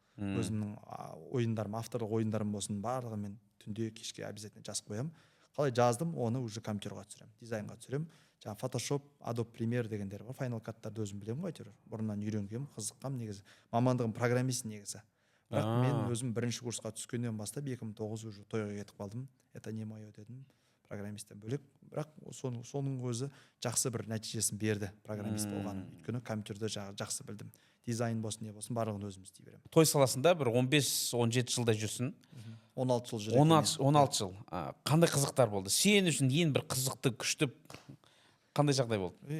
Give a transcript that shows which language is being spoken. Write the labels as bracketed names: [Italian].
[Kazakh] Өзімнің ойындарым, авторлық ойындарым болсын, барлығын мен түнде кешке обязательно жазып қоямын. Қалай жаздым, оны уже компьютерға түсіремін, дизайнға түсіремін. Жаңа Photoshop, Adobe Premiere дегендер бар. Final Cut-тарды өзім білемін ғой, әйтеуір. Бұрыннан үйренгенмін, қызыққам негізі. Мамандығым программист негізі. Бірақ мен өзім бірінші курсқа түскеннен бастап 2009 уже тойға кетіп қалдым. [Russian] Это не мое дедім, программисттен бөлек. [Kazakh] Бірақ соның өзі жақсы бір нәтижесін берді, программист болғаным. Өйткені компьютерді жақсы білдім. Дизайн болсын, не болсын, барлығын өзім істей беремін. Той саласында бір 15-17 жылда жүрсің. 16 жыл жүрек. 16 жыл. Қандай қызықтар болды? Сен үшін ең бір қызықты, күшті қандай жағдай болды?